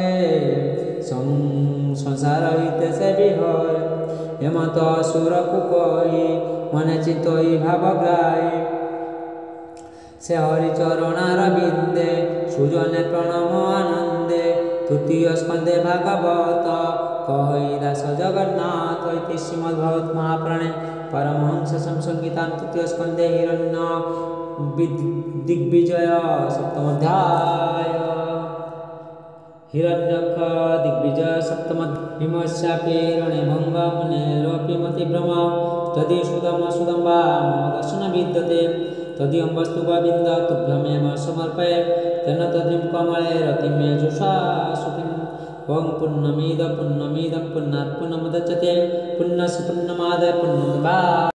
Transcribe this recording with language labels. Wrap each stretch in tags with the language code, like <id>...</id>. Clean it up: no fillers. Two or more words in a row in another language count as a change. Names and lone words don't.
<or>ସଂସାର ହିତେ ସେ ବିହରେ ହେମନ୍ତ ଅସୁରକୁ କହି ମନେ ଚିତୋଇ ଭାବଗ୍ରାହୀ ସେ ହରିଚରଣାର ବିନ୍ଦେ ସୁଜନେ ପ୍ରଣମ ଆନନ୍ଦେ ତୃତୀୟ ସ୍କନ୍ଧେ ଭାଗବତ କହି ଦାସ ଜଗନ୍ନାଥ</or> <sa>ଇତି ଶ୍ରୀମଦ୍ଭଗବତ ମହାପୁରାଣେ परमहंस संहितां तृतीय स्कन्धे हिरण्य दिग्विजय सप्तम अध्याय हिरण्यक्ष दिग्विजय सप्तम हिमस्यापि रणे भंग मुनेरपि मतिभ्रम यदि सुदम सुदम्बा मम दर्शन विद्यते तदीयं वस्तु गोविन्द तुभ्यमेव समर्पये तेन तद्रिं कमले रतिमे जुषा सुतिम् ओम पुण्यमिदं पुण्यनात् पुण्यमुदच्यते पुण्यस्य पुण्यमादाय पुण्यमेवावशिष्यते।</sa>